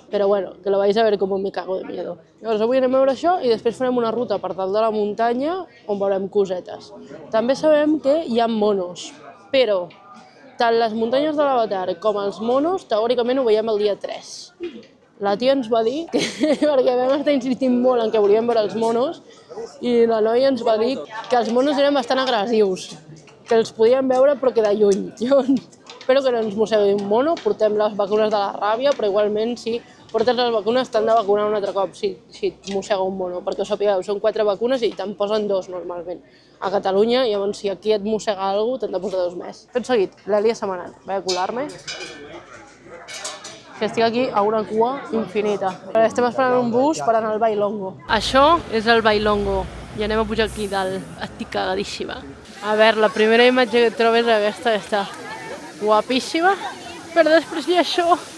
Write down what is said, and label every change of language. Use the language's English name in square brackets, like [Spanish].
[Spanish] Però bueno, que lo vais a ver como me cago de miedo. [Catalan] Llavors avui anem a veure això i després farem una ruta per dalt de la muntanya on veurem cosetes. També sabem que hi ha monos, però tant les muntanyes de l'Avatar com els monos teòricament ho veiem el dia 3. La tia ens va dir, perquè vam estar insistint molt en que volíem veure els monos, i la noia ens va dir que els monos eren bastant agressius, que els podíem veure però que de lluny. Jo espero que no ens mossegui un mono, portem les vacunes de la ràbia, però igualment si portes les vacunes t'han de vacunar un altre cop si et mossega un mono, perquè ho sapigueu, són 4 vacunes i te'n posen 2 normalment. A Catalunya, llavors si aquí et mossega alguna cosa t'han de posar 2 més. Tot seguit, l'Èlia Samaran, vaig a colar-me. Que estic aquí a una cua infinita. Estem esperant un bus per anar al Bailongo. Això és el Bailongo i anem a pujar aquí dalt. Estic cagadíssima. A veure, la primera imatge que trobes és aquesta, està guapíssima, però després hi ha això.